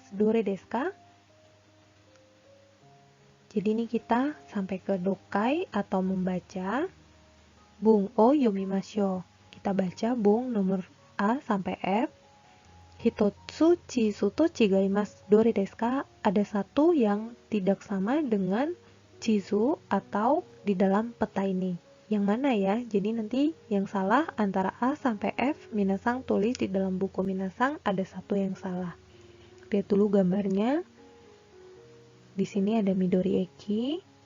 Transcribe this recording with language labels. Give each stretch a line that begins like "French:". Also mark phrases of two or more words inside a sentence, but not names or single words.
Japanese: どれですか?
Indonesian: Jadi ini kita sampai ke dokai atau membaca
Japanese: 文を読みましょう.
Indonesian: Kita baca bung nomor A sampai F.
Japanese: 一つ地図と違います. どれですか?
Indonesian: Ada satu yang tidak sama dengan chizu atau di dalam peta ini. Yang mana ya? Jadi nanti yang salah antara A sampai F, minasang tulis di dalam buku minasang ada satu yang salah. Lihat dulu gambarnya. Di sini ada Midori Eki.